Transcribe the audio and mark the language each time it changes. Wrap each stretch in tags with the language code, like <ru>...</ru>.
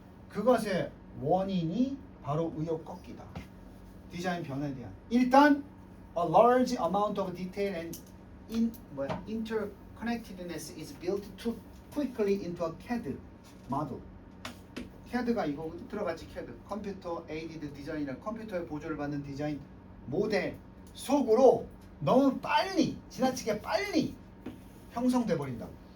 <ko>그것의 원인이 바로 의욕 꺾기다. 디자인 변화에 대한 일단</ko> <en>a large amount of detail and interconnectedness is built too quickly into a CAD model.</en> <ko>CAD가 이거 들어갔지. CAD 컴퓨터 에이디드 디자인이라 컴퓨터의 보조를 받는 디자인 모델 속으로 너무 빨리 지나치게 빨리 형성돼 버린다고.</ko>